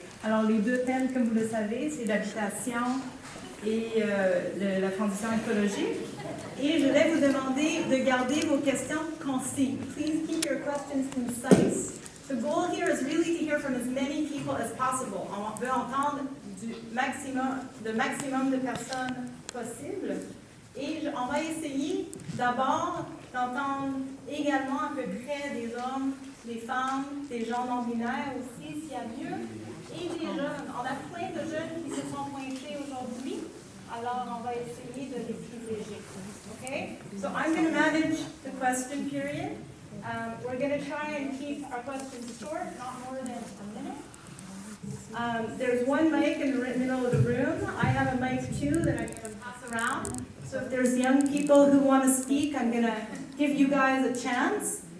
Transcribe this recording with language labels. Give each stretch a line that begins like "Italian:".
French: Alors les 2 thèmes, comme vous le savez, c'est l'habitation et la transition écologique. Et je vais vous demander de garder vos questions concises.
English: Please keep your questions concise. The goal here is really to hear from as many people as possible.
French: On veut entendre le maximum de personnes possible. Et on va essayer d'abord d'entendre également à peu près des hommes, des femmes, des gens non-binaires aussi, s'il y a mieux, et des jeunes. On a plein de jeunes qui se sont pointés aujourd'hui, alors on va essayer de les privilégier.
English: Okay? So I'm going to manage the question period. We're going to try and keep our questions short, not more than a minute. There's one mic in the middle of the room. I have a mic too that I'm going to pass around. So if there's young people who want to speak, I'm going to give you guys a chance.